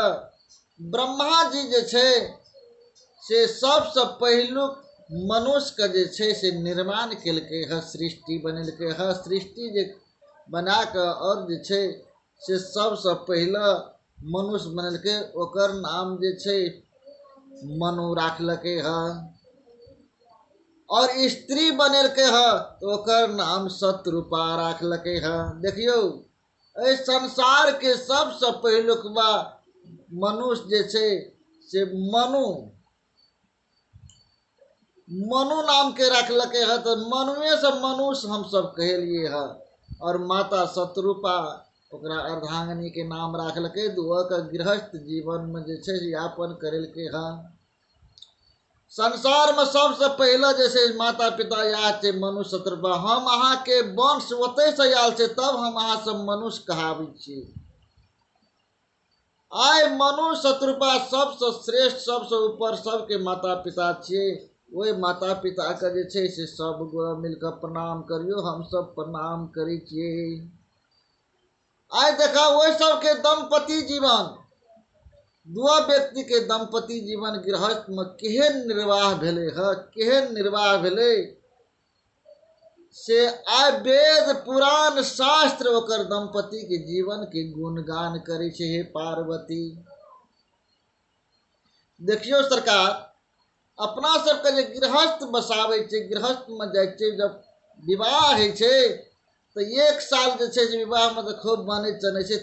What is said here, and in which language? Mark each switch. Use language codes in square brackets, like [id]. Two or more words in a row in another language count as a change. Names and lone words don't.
[mai] ब्रह्मा जी जे छे से सबसे पहिलुक मनुष्य के जे छे से निर्माण केलके ह, सृष्टि बनेलके ह। सृष्टि जे बना के और जे छे से सबसे पहला मनुष्य बनेलके, ओकर नाम जे छे मनु राखलके ह। और स्त्री बनेलके ह तो ओकर नाम सतरूपा राखलके ह। देखियो ए संसार के सबसे पहिलुकवा मनुष्य जे छे से मनु नाम के रखलके है। तो मनुए से मनुष्य हम सब कहलिए है। और माता सतरूपा ओकरा अर्धांगिनी के नाम राखलकै। दुआ के गृहस्थ जीवन में जे छै यापन करेलकै हँ। संसार में सबसे पहले जे छै माता पिता याद छै मनुष्य शत्रुपा। हम अहाँ के वंश ओतै से आयल छै, तब हम अहाँ सब मनुष्य कहाबै छी। आइ मनुष्य शत्रुपा सबसे श्रेष्ठ, सबसे ऊपर सबके माता पिता छियै। ओहि माता पिता के जे छै से सब गोरा मिलकर प्रणाम करियो। हम सब प्रणाम करै छियै। आइ देखा ओहि सबके दंपति जीवन, दुआ व्यक्ति के दंपति जीवन गृहस्थ में केहन निर्वाह भेलै है, केहन निर्वाह भेलै से आइ वेद पुराण शास्त्र ओकर दंपति के जीवन के गुणगान करे छै। हे पार्वती देखियो सरकार, अपना सबके जे गृहस्थ बसाबै छै, गृहस्थ में जाइ छै, जब विवाह होइ छै तो एक साल जे छै से विवाह में तो खूब बनै चनै छै।